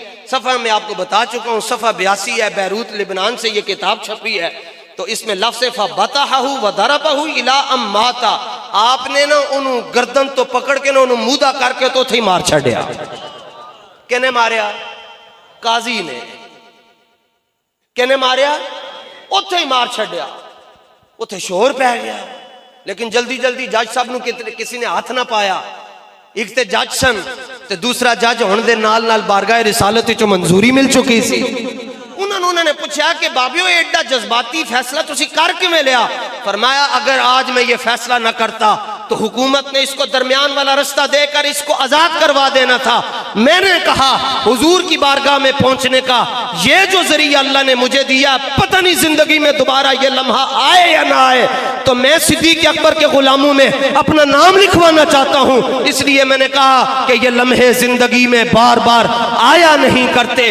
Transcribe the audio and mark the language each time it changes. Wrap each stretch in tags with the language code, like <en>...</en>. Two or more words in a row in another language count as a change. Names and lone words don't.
<ur>صفحہ میں آپ کو بتا چکا ہوں، صفحہ 82 ہے، بیروت لبنان سے یہ کتاب چھپی ہے، تو اس میں لفظ</ur> <ar>فَبَتَحَهُ وَضَرَبَهُ إِلَىٰ أَن مَاتَ،</ar> <ur>آپ نے نا</ur> <pa>انہوں گردن تو پکڑ کے نا انہوں مودا کر کے تو تھی مار چھڑیا۔ کہنے ماریا؟ قاضی نے۔ کہنے ماریا؟ اتھے ہی مار چھڑیا، اتھے شور پہ گیا، لیکن جلدی جلدی جج صاحب نو کسی نے ہاتھ نہ پایا، ایک تے جج سن تے دوسرا جج ہون دے نال نال بارگاہ رسالت چو منظوری مل چکی سی۔ انہوں نے پوچھا کہ بابیو ایڈا جذباتی فیصلہ تسی کر کے میں لیا؟</pa> <ur>فرمایا اگر آج میں یہ فیصلہ نہ کرتا تو حکومت نے اس کو درمیان والا رستہ دے کر اس کو آزاد کروا دینا تھا۔ میں نے کہا حضور کی بارگاہ میں پہنچنے کا یہ جو ذریعہ اللہ نے مجھے دیا، پتہ نہیں زندگی میں دوبارہ یہ لمحہ آئے یا نہ آئے، تو میں صدیق اکبر کے غلاموں میں اپنا نام لکھوانا چاہتا ہوں، اس لیے میں نے کہا کہ یہ لمحے زندگی میں بار بار آیا نہیں کرتے۔</ur>